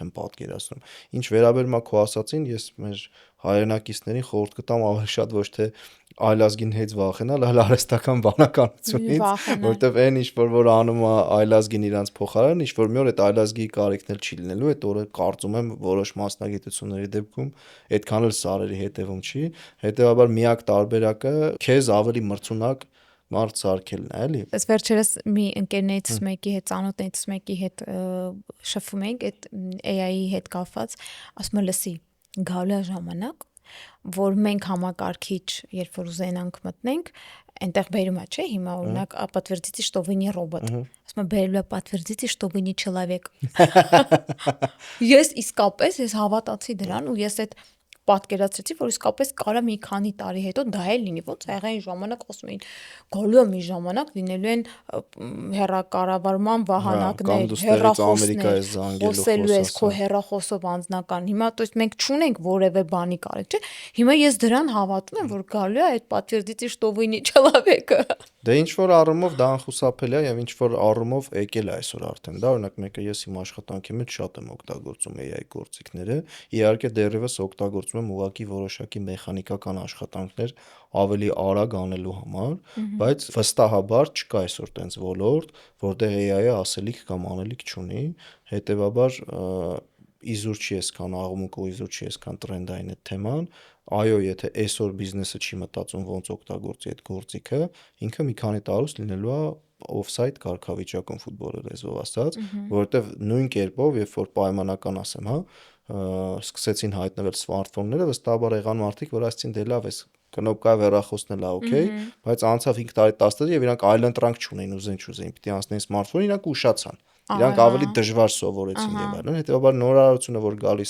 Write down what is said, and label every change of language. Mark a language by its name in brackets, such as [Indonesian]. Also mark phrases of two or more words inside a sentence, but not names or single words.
[Armenian] եմ պատկերացնում։ Ինչ վերաբերում է քո ասածին, ես մեր հայրենակիցներին խորհուրդ կտամ ավելի շատ ոչ թե այլազգին հետ վախենալ, այլ արհեստական բանականությունից, որտեվ այն ինչ որ անում է այլազգին իրանց փոխարեն, ինչ որ մի օր այդ այլազգի կարիքն էլ չի լինելու, այդ օրը կարծում եմ որոշ մասնագիտությունների դեպքում այդքան էլ սարերի հետևում չի, հետեւաբար միակ տարբերակը քեզ ավելի մրցունակ մարդ սարքելն է, էլի։ Այս վերջերս մի ընկերներից մեկի հետ, ծանոթներից մեկի հետ շփվում ենք այդ AI-ի հետ կապված, ասում է լսի, գալու է ժամանակ, որ մենք համակարգիչ, երբ որ ուզենանք մտնենք, այնտեղ բերում է, չէ, հիմա օրինակ [Russian] подтвердите, что вы не робот։ [Armenian] Ասում է բերելու է [Russian] подтвердите, что вы не человек։ [Armenian] Ես իսկապես հավատացի դրան ու ես այդ պատկերացրեցի, որ իսկապես կարա մի քանի տարի հետո դա էլ լինի, ոնց եղել այն ժամանակ ասում էին, գալու է մի ժամանակ լինելու են հեռակառավարման վահանակներ, հեռախոսներ, խոսելու ես քո հեռախոսով անձնական։ Հիմա [Russian] то есть [Armenian] մենք չունենք որևէ բանի կարիք, չէ։ Հիմա ես դրան հավատում եմ, որ գալու է այդ [Russian] подтвердите, что вы не человек։ [Armenian] Դե ինչ որ առումով դա անխուսափելի է եւ ինչ որ առումով եկել է այսօր արդեն։ Դա օրինակ մեկը ես իմ աշխատանքի մեջ շատ եմ օգտագործում AI գործիքները։ Իհարկե դեռևս օգտագործում եմ ուղղակի որոշակի մեխանիկական աշխատանքներ ավելի արագ անելու համար, բայց վստահաբար չկա այսօր տենց ոլորտ, որտեղ AI-ը ասելիք կամ անելիք չունի, հետեւաբար իզուր չի այսքան աղմուկ ու իզուր չի այսքան տրենդային այդ թեման։ Այո, եթե այսօր բիզնեսը չի մտածում ոնց օգտագործի այդ գործիքը, ինքը մի քանի տարուց լինելու է off-site կարգավիճակում ֆուտբոլի լեզվով ասած, որովհետև նույն կերպով, երբ որ պայմանական ասեմ, հա, սկսեցին հայտնվել սմարթֆոնները, վստահաբար եղան մարդիկ, որ ասեցին դե լավ էս կնոպկայով հեռախոսն էլ է օքեյ, բայց անցավ 5 տարի 10 տարի եւ իրանք այլընտրանք չունեին, ուզեն չուզեին, պիտի անցնեին սմարթֆոն, իրանք ուշացան։ Իրանք ավելի դժվար սովորեցին եւ այլն, հետեւաբար նորարարությունը որ գալիս